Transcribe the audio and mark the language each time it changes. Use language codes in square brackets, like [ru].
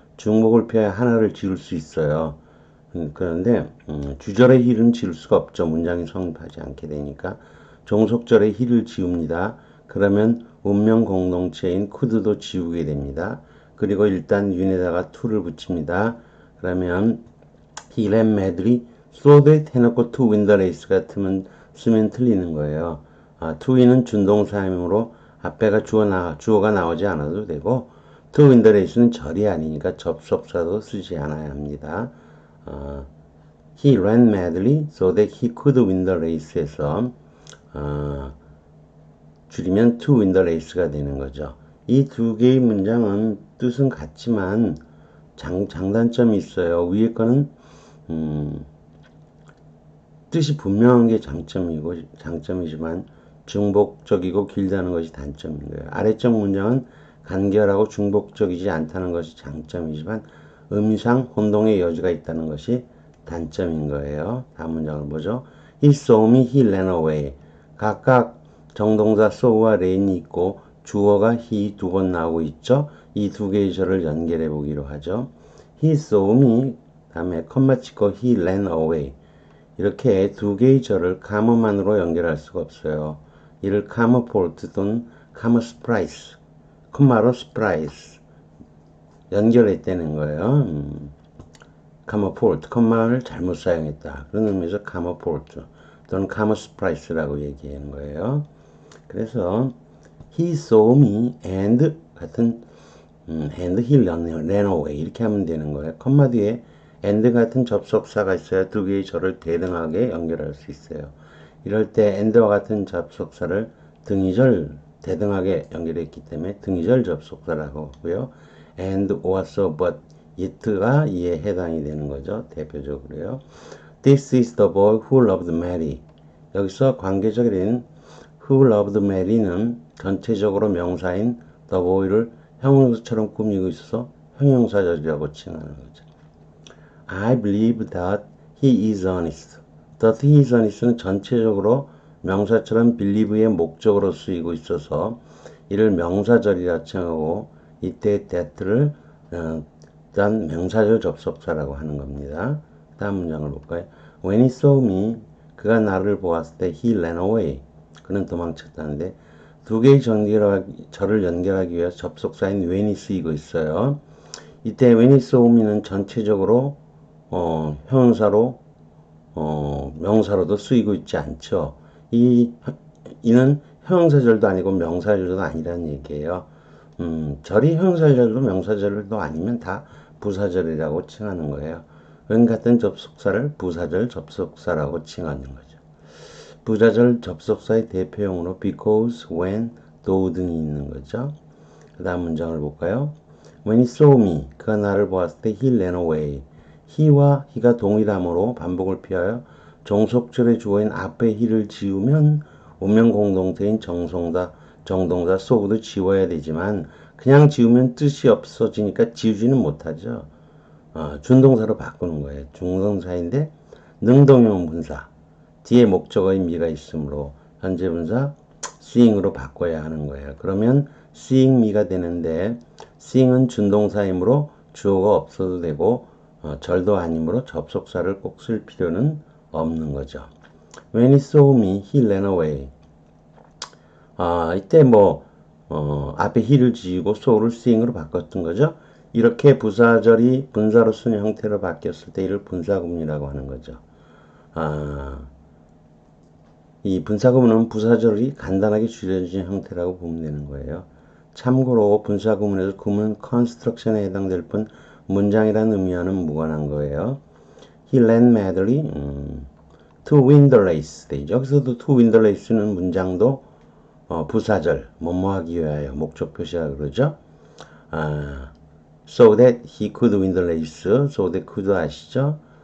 [ko] 중복을 피하여 하나를 지울 수 있어요. 그런데 주절의 he를 지울 수가 없죠. 문장이 성립하지 않게 되니까 종속절의 he를 지웁니다. 그러면 운명 공동체인 could도 지우게 됩니다. 그리고 일단 윤에다가 to를 붙입니다. [en] 그러면 he ran madly so that 해놓고 to win the race [ko] 같으면 쓰면 틀리는 거예요. to win은 준동사이므로 앞에가 주어가 나오지 않아도 되고 [en] to win the race [ko] 는 절이 아니니까 접속사도 쓰지 않아야 합니다. [en] He ran madly so that he could win the race에서 [ko] 줄이면 [en] to win the race가 되는 거죠. [ko] 이 두 개의 문장은 뜻은 같지만 장단점이 있어요. 위에 거는 뜻이 분명한 게 장점이지만 중복적이고 길다는 것이 단점인 거예요. 아래쪽 문장은 간결하고 중복적이지 않다는 것이 장점이지만 의미상 혼동의 여지가 있다는 것이 단점인 거예요. 다음 문장을 보죠. [en] He saw me, he ran away. [ko] 각각 정동사 saw와 ran이 있고 주어가 he 두 번 나오고 있죠. 이 두 개의 절을 연결해 보기로 하죠. [en] He saw me [ko] 다음에 컴마 찍고 [en] he ran away. [ko] 이렇게 두 개의 절을 카머만으로 연결할 수가 없어요. 이를 카머 폴트 또는 카머 스프라이스, 컴마로 스프라이스 연결했다는 거예요. 카머 폴트, 컴마를 잘못 사용했다. 그런 의미에서 카머 폴트 또는 카머 스프라이스라고 얘기하는 거예요. [en] 그래서 he saw me and 같은 and he ran away [ko] 이렇게 하면 되는 거예요. 컴마 뒤에 and 같은 접속사가 있어야 두 개의 절을 대등하게 연결할 수 있어요. 이럴 때 and와 같은 접속사를 대등하게 연결했기 때문에 등위절 접속사라고 하고요. [en] and, or, so, but, yet가 이에 해당이 되는 거죠. [ko] 대표적으로요. [en] This is the boy who loved Mary. [ko] 여기서 관계적인 who loved Mary는 전체적으로 명사인 the boy를 형용사처럼 꾸미고 있어서 형용사절이라고 칭하는 거죠. [en] I believe that he is honest. that he is honest [ko] 는 전체적으로 명사처럼 believe의 목적으로 쓰이고 있어서 이를 명사절이라 칭하고 이때 that를 일단 명사절 접속사라고 하는 겁니다. 다음 문장을 볼까요? [en] When he saw me, [ko] 그가 나를 보았을 때 [en] he ran away. [ko] 그는 도망쳤다는데 두 개의 절을 연결하기 위해서 접속사인 when이 쓰이고 있어요. 이때 when he saw me는 전체적으로 형용사로 명사로도 쓰이고 있지 않죠. 이는 형용사절도 아니고 명사절도 아니라는 얘기예요. 절이 형용사절도 명사절도 아니면 다 부사절이라고 칭하는 거예요. when 같은 접속사를 부사절 접속사라고 칭하는 거죠. 부사절 접속사의 대표형으로 because, when, though 등이 있는 거죠. 그 다음 문장을 볼까요? [en] When he saw me, [ko] 그가 나를 보았을 때 [en] he ran away. [ko] he와 he가 동일하므로 반복을 피하여 종속절의 주어인 앞에 he를 지우면 운명 공동태인 정동사 saw도 지워야 되지만 그냥 지우면 뜻이 없어지니까 지우지는 못하죠. 준동사로 바꾸는 거예요. 중동사인데 능동형 분사 뒤에 목적어인 me가 있으므로 현재 분사 seeing으로 바꿔야 하는 거예요. 그러면 seeing me가 되는데 seeing은 준동사이므로 주어가 없어도 되고 절도 아니므로 접속사를 꼭 쓸 필요는 없는 거죠. [en] When he saw me, he ran away. [ko] 이때 앞에 he를 지우고 saw를 seeing으로 바꿨던 거죠. 이렇게 부사절이 분사로 쓰는 형태로 바뀌었을 때 이를 분사구문이라고 하는 거죠. 이 분사구문은 부사절이 간단하게 줄여진 형태라고 보면 되는 거예요. 참고로 분사구문에서 구문 construction에 해당될 뿐 문장이라는 의미와는 무관한 거예요. [en] He ran madly to win the race. [ko] 여기서도 to win the race는 문장도 부사절, 뭐뭐하기 위하여 목적 표시라 그러죠. [en] So that he could win the race. So that could [ko] 아시죠?